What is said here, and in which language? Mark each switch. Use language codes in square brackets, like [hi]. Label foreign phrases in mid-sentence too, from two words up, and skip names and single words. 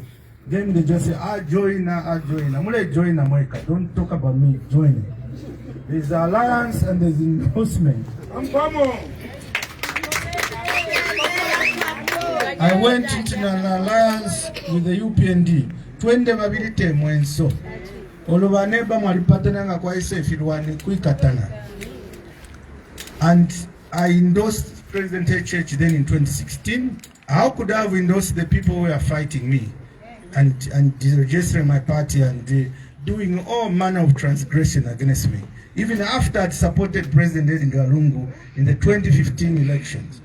[en] Then they just say, I join. I'm gonna join America. Don't talk about me joining. There's alliance and there's endorsement. I went into an alliance with the UPND. [bem] Twende mabilite mwenso. Olubaneba malipatana nga kwa isa ifirwani kuikatana. [en] And I endorsed President HH then in 2016. How could I have endorsed the people who are fighting me and registering my party and doing all manner of transgression against me? Even after I supported President Edgar Lungu in the 2015 elections.